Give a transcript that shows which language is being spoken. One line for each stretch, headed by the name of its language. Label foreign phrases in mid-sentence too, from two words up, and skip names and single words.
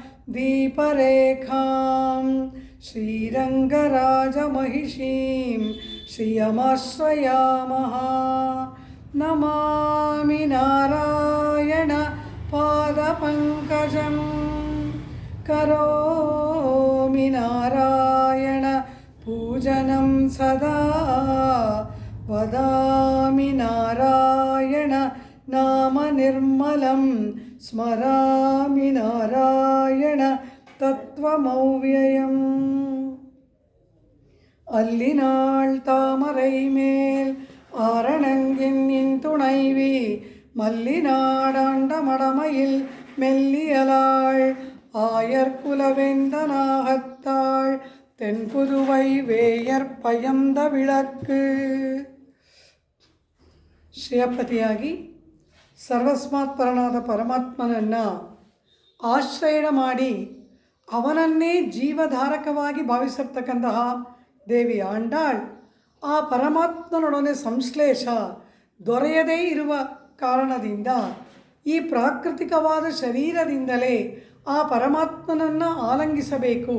Sanskrit: दीपरेखां श्रीरङ्गराजमहिषीं श्रियमाश्रयामः नमामि नारायण पादपङ्कजं करोमि नारायण पूजनं सदा वदामि नारायण नाम निर्मलं स्मरामि नारायण तत्त्वमव्ययम्
Tamil: அல்லினாள் தாமரை மேல் ஆரணங்கின் துணைவி மல்லிநாடாண்ட மடமையில் மெல்லியலாள் ஆயர்குலவேந்தனாகத்தாள் தென்புதுவை வேயற்பயந்த விளக்கு.
Kannada: ಶ್ರೇಯಪತಿಯಾಗಿ ಸರ್ವಸ್ಮಾತ್ಪರನಾದ ಪರಮಾತ್ಮನನ್ನು ಆಶ್ರಯಣ ಮಾಡಿ ಅವನನ್ನೇ ಜೀವಧಾರಕವಾಗಿ ಭಾವಿಸಿರ್ತಕ್ಕಂತಹ ದೇವಿ ಆಂಡಾಳ್ ಆ ಪರಮಾತ್ಮನೊಡನೆ ಸಂಶ್ಲೇಷ ದೊರೆಯದೇ ಇರುವ ಕಾರಣದಿಂದ ಈ ಪ್ರಾಕೃತಿಕವಾದ ಶರೀರದಿಂದಲೇ ಆ ಪರಮಾತ್ಮನನ್ನು ಆಲಂಗಿಸಬೇಕು.